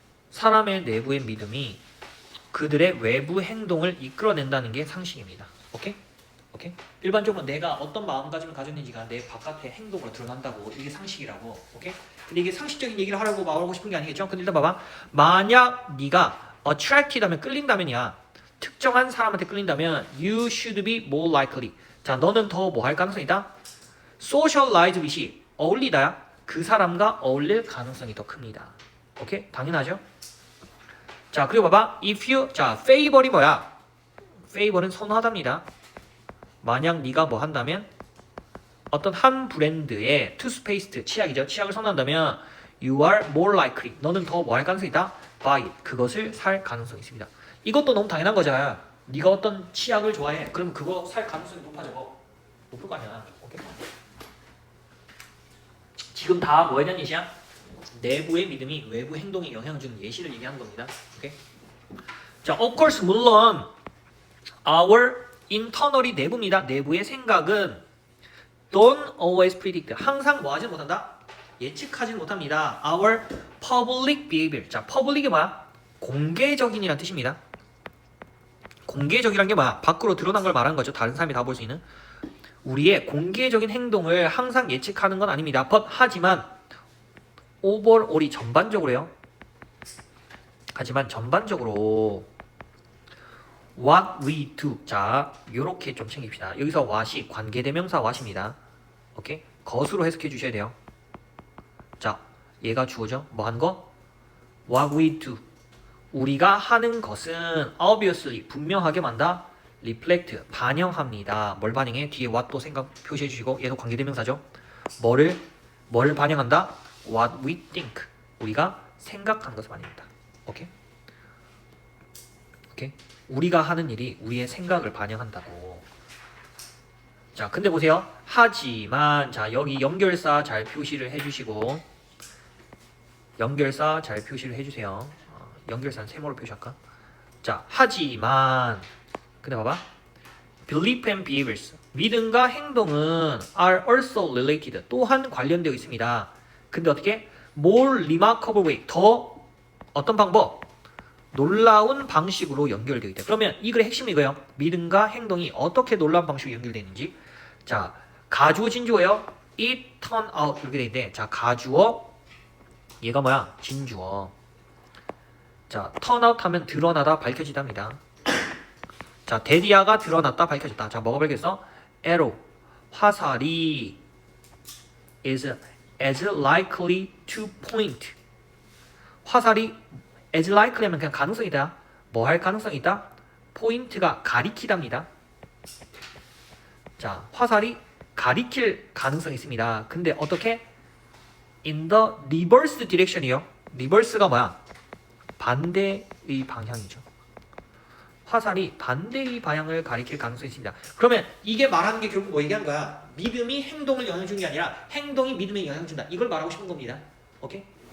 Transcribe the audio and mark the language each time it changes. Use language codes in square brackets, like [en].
[ko] 사람의 내부의 믿음이 그들의 외부 행동을 이끌어낸다는 게 상식입니다. 오케이? 오케이? 일반적으로 내가 어떤 마음가짐을 가졌는지가 내 바깥의 행동으로 드러난다고. 이게 상식이라고. 오케이? 근데 이게 상식적인 얘기를 하려고 말하고 싶은 게 아니겠죠? 근데 일단 봐봐. 만약 네가 [en] attracted [ko] 하면 끌린다면이야. 특정한 사람한테 끌린다면 [en] you should be more likely. [ko] 자, 너는 더 뭐 할 가능성이 있다? [en] socialize with [ko] 이 어울리다야. 그 사람과 어울릴 가능성이 더 큽니다. 오케이? 당연하죠? 자, 그리고 봐봐. if you, 자, favor이 뭐야? favor은 선호하답니다. 만약 네가 뭐 한다면 어떤 한 브랜드의 투스페이스트 치약이죠. 치약을 선호한다면 [en] you are more likely [ko] 너는 더 뭐 할 가능성이 있다? [en] buy it. [ko] 그것을 살 가능성이 있습니다. 이것도 너무 당연한 거잖아. 네가 어떤 치약을 좋아해. 그럼 그거 살 가능성이 높아져. 높을 거 아니야. 오케이? 지금 다 뭐에 대한 예시야? 내부의 믿음이 외부 행동에 영향을 주는 예시를 얘기하는 겁니다. 오케이? [en] 자, of course [ko] 물론 [en] our internally [ko] 내부입니다. 내부의 생각은 [en] don't always predict. [ko] 항상 뭐 하지 못한다? 예측하지는 못합니다. [en] Our public behavior. [ko] 자, public이 뭐야? 공개적인이라는 뜻입니다. 공개적이란 게 뭐야? 밖으로 드러난 걸 말하는 거죠. 다른 사람이 다 볼 수 있는. 우리의 공개적인 행동을 항상 예측하는 건 아닙니다. [en] But [ko] 하지만 overall이 전반적으로요. 하지만 전반적으로 [en] what we do. [ko] 자, 요렇게 좀 챙깁시다. 여기서 what이 관계대명사 what입니다. 오케이? 것으로 해석해 주셔야 돼요. 자, 얘가 주어죠. 뭐 하는 거? [en] What we do. [ko] 우리가 하는 것은 [en] obviously [ko] 분명하게 만다 [en] reflect [ko] 반영합니다. 뭘 반영해? 뒤에 what 또 생각 표시해 주시고 얘도 관계대명사죠. [en] 뭐를 반영한다? What we think. [ko] 우리가 생각하는 것을 반영한다. 오케이? 오케이? 우리가 하는 일이 우리의 생각을 반영한다고. 자, 근데 보세요. 하지만 자, 여기 연결사 잘 표시를 해주시고 연결사 잘 표시를 해주세요. 연결사는 세모로 표시할까? 자, 하지만 근데 봐봐. [en] Belief and behaviors. [ko] 믿음과 행동은 [en] are also related. [ko] 또한 관련되어 있습니다. 근데 어떻게? [en] More remarkable way. [ko] 더 어떤 방법? 놀라운 방식으로 연결되어 있다. 그러면 이 글의 핵심이 이거예요. 믿음과 행동이 어떻게 놀라운 방식으로 연결되어 있는지. 자, 가주어 진주어예요. [en] It turned out [ko] 이렇게 되어 있는데, 자, 가주어 얘가 뭐야? 진주어. 자, turn out 하면 드러나다, 밝혀지답니다. 자, 데디아가 드러났다, 밝혀졌다. 자, 뭐가 밝혔어? [en] arrow, [ko] 화살이 [en] is as likely to point. [ko] 화살이 [en] as likely [ko] 하면 그냥 가능성이다. 뭐 할 가능성이 있다? 포인트가 가리키답니다. 자, 화살이 가리킬 가능성이 있습니다. 근데 어떻게? [en] in the reverse direction이요. [ko] reverse가 뭐야? 반대의 방향이죠. 화살이 반대의 방향을 가리킬 가능성이 있습니다. 그러면 이게 말하는 게 결국 뭐 얘기하는 거야? 믿음이 행동을 영향 주는 게 아니라 행동이 믿음에 영향 준다. 이걸 말하고 싶은 겁니다. 오케이?